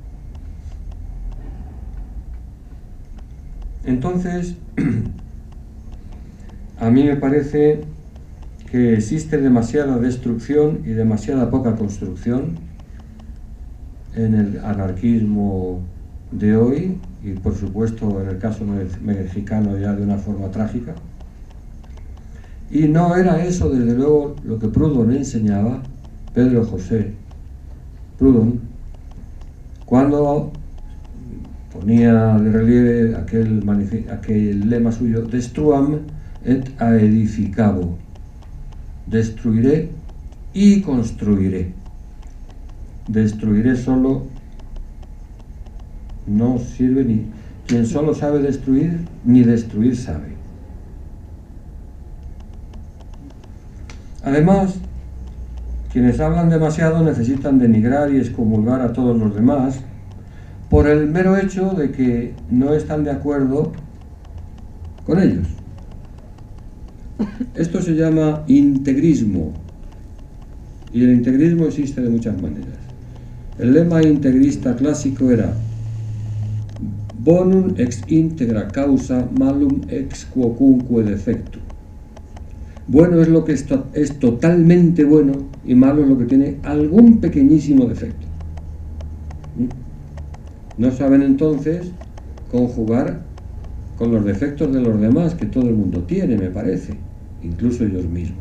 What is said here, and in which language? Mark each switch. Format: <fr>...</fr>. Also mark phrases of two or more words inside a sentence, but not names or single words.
<es>Entonces, a mí me parece que existe demasiada destrucción y demasiada poca construcción en el anarquismo de hoy, y por supuesto en el caso mexicano ya de una forma trágica. Y no era eso, desde luego, lo que Proudhon enseñaba, Pedro José Proudhon, cuando ponía de relieve aquel lema suyo,</es> <la>destruam et aedificabo,</la> <es>destruiré y construiré. Destruiré solo no sirve, ni quien solo sabe destruir, ni destruir sabe. Además, quienes hablan demasiado necesitan denigrar y excomulgar a todos los demás por el mero hecho de que no están de acuerdo con ellos. Esto se llama integrismo, y el integrismo existe de muchas maneras. El lema integrista clásico era</es> <la>bonum ex integra causa malum ex quocunque defecto.</la> <es>Bueno es lo que es totalmente bueno y malo es lo que tiene algún pequeñísimo defecto. No saben entonces conjugar con los defectos de los demás que todo el mundo tiene, me parece, incluso ellos mismos.</es>